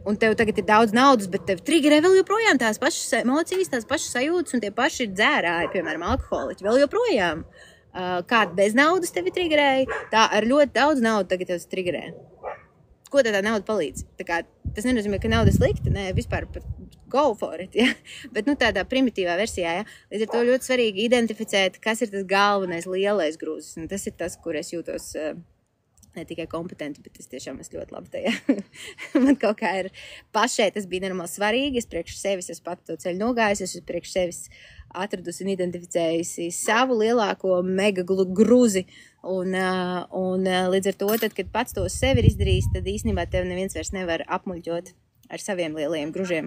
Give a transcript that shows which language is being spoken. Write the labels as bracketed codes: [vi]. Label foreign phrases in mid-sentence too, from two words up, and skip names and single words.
[lv] Un tev tagad ir daudz naudas, bet tev triggerē vēl joprojām tās pašas emocijas, tās pašas sajūtas, un tie paši dzērāji, piemēram, alkoholiķi, vēl joprojām. Kāda bez naudas tevi triggerēja, tā ar ļoti daudz naudu tagad tev triggerē. Ko tā nauda palīdz? Tas nenozīmē, ka nauda slikta, ne, vispār [en] go for it, [lv] ja? Bet tādā primitīvā versijā, ja? Līdz ar to ļoti svarīgi identificēt, kas ir tas galvenais lielais grūzis, un tas ir tas, kur es jūtos ne tikai kompetenti, bet es tiešām esmu ļoti labi tajā. Man kaut kā ir pašai, tas bija normāli svarīgi, es priekš sevis, es pat to ceļu nogājusi, es priekš sevis atradusi un identificējusi savu lielāko mega grūzi, un līdz ar to, tad, kad pats to sevi ir izdarījis, tad īstenībā tev neviens vairs nevar apmuļķot ar saviem lielajiem gružiem.